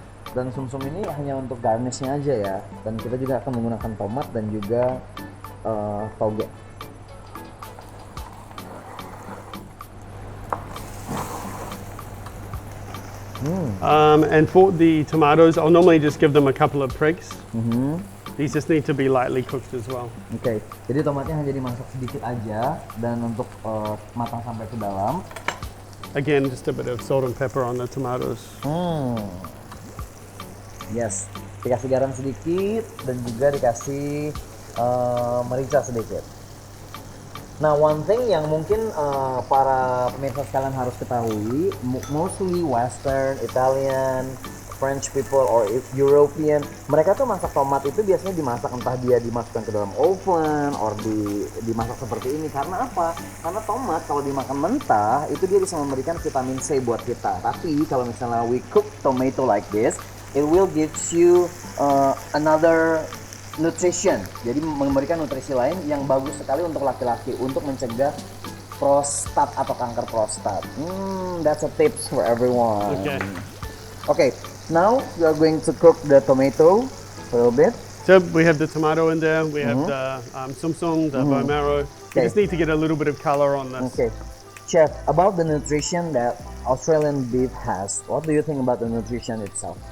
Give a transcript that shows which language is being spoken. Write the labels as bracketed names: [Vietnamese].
[Indonesian] Dan sum-sum ini hanya untuk garnishnya aja ya. Dan kita juga akan menggunakan tomat dan juga toge. [English] And for the tomatoes, I'll normally just give them a couple of prigs. These just need to be lightly cooked as well. [Indonesian] Oke, jadi tomatnya hanya dimasak sedikit aja dan untuk matang sampai ke dalam. [English] Again, just a bit of salt and pepper on the tomatoes. [Indonesian] Yes, dikasih garam sedikit dan juga dikasih merica sedikit. Nah, [English] one thing [Indonesian] yang mungkin para pemirsa sekalian harus ketahui, [English] mostly Western, Italian, French people or European, [Indonesian] mereka tuh masak tomat itu biasanya dimasak entah dia dimasukkan ke dalam oven or dimasak seperti ini. Karena apa? Karena tomat kalau dimakan mentah itu dia bisa memberikan vitamin C buat kita. Tapi kalau misalnya [English] we cook tomato like this, it will give you another nutrition. [Indonesian] Jadi memberikan nutrisi lain yang bagus sekali untuk laki-laki untuk mencegah prostat atau kanker prostat. [English] That's a tips for everyone. Okay, now we are going to cook the tomato a little bit. So we have the tomato in there, we have the sum, the bone marrow. We just need to get a little bit of color on this. Okay, Chef, about the nutrition that Australian beef has, what do you think about the nutrition itself?